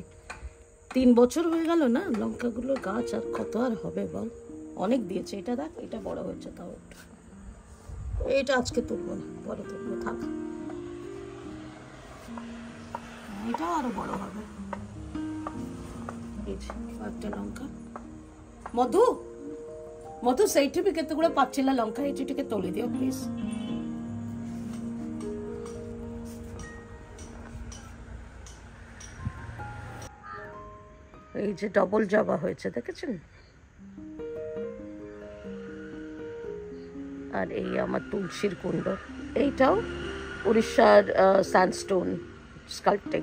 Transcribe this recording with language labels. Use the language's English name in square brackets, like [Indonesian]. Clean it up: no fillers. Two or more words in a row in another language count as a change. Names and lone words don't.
[Bangla] 3 বছর হয়ে গেল না লঙ্কাগুলো গাছ, আর কত আর হবে বল, অনেক দিয়েছে। এটা দেখ, এটা বড় হয়েছে তাও একটু। এটা আজকে তুলবো না, পরে তুলবো, থাক। এটা আরো বড় হবে। এই যে একটা লঙ্কা। [Odia] ମଧୁ ସେଇଠି ବି କେତେ ଗୁଡେ ପାଚିଲା ଲଙ୍କା ହେଇଛି, ଟିକେ ତୋଳି ଦିଅ ପ୍ଲିଜ। [Bangla] এই যে ডবল জবা হয়েছে দেখেছেন। আর এই আমার তুলসীর কুণ্ড, এইটাও উড়িষ্যার [English] sandstone sculpting.